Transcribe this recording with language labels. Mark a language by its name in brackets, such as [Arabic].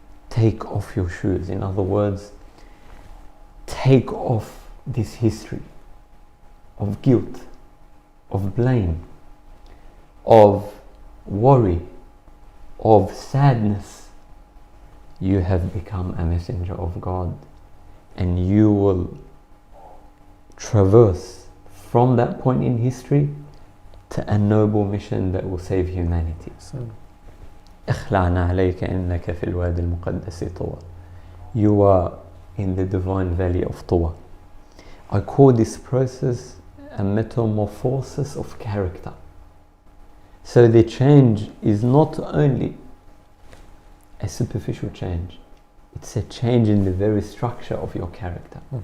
[English] Take off your shoes. In other words, take off this history of guilt, of blame, of worry, of sadness. You have become a messenger of God, and you will traverse from that point in history to a noble mission that will save humanity. [Arabic] اخلعنا عليك إنك في الوادي المقدس طوى. [English] You are in the divine valley of Tuwa. I call this process a metamorphosis of character. So the change is not only a superficial change, it's a change in the very structure of your character.